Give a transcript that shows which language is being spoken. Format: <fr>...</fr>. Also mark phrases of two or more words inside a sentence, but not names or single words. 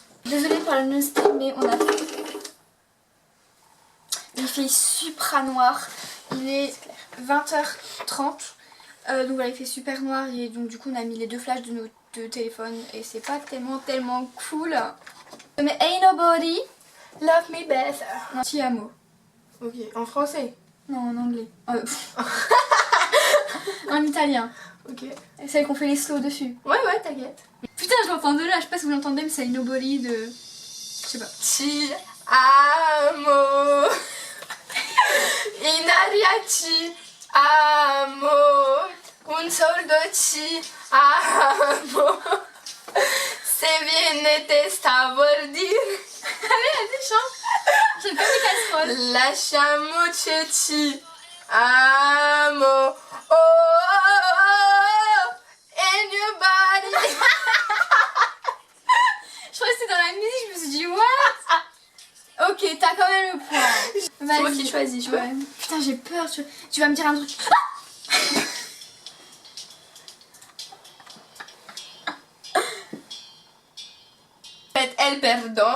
<fr>Désolée pour la luminosité, mais on a... Il fait super noir. Il est 20h30. Donc voilà, il fait super noir et donc du coup on a mis les deux flashs de nos deux téléphones et c'est pas tellement cool. Mais Ain't Nobody Love Me Better. Non, Ti amo. Ok, en français. Non, en anglais. En italien. Ok. Celle qu'on fait les slows dessus. Ouais, t'inquiète. Putain, je l'entends de là, je sais pas si vous l'entendez, mais c'est Ain't Nobody de... Je sais pas.</fr> <it>Ti amo. In aria ti amo. Un soldo ti amo. Se viene te stavo a dire.</it> <fr>Allez, chante. J'ai pas des casseroles.</fr> <it>Lasciamoci ti amo.</it> <en>Oh, oh, oh, and your body.</en> <fr>Je crois que c'était dans la musique, je me suis dit what? Ok, t'as quand même le point. C'est moi qui choisis, tu vois. Ouais. Putain, j'ai peur, tu vas me dire un truc. Elle pardonne.</fr>